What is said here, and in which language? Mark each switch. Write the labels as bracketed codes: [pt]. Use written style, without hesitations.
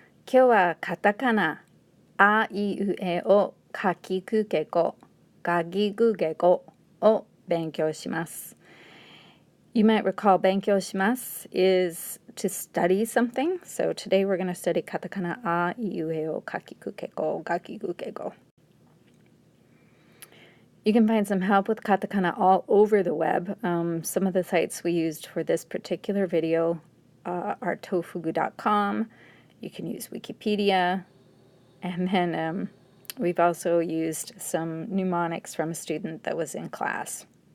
[ja] 今日はカタカナ、あいうえおかきくけこ、がぎぐげこを勉強します。 [en] You might recall [ja] 勉強します [en] is to study something. So today we're going to study katakana [ja] あいうえおかきくけこ、がぎぐげこ. [en] You can find some help with katakana all over the web. Some of the sites we used for this particular video are tofugu.com. You can use Wikipedia. And then we've also used some mnemonics from a student that was in class.